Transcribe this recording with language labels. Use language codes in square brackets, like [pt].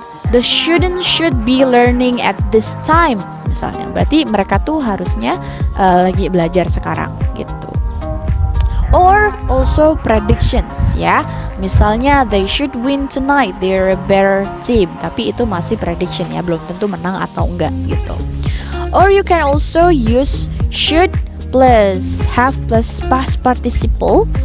[en] The student should be learning at this time. [id] Misalnya, berarti mereka tuh harusnya lagi belajar sekarang gitu. [en] Or also predictions ya. Misalnya they should win tonight, they're a better team. [id] Tapi itu masih prediction ya, belum tentu menang atau enggak gitu. [en] Or you can also use should plus have plus past participle.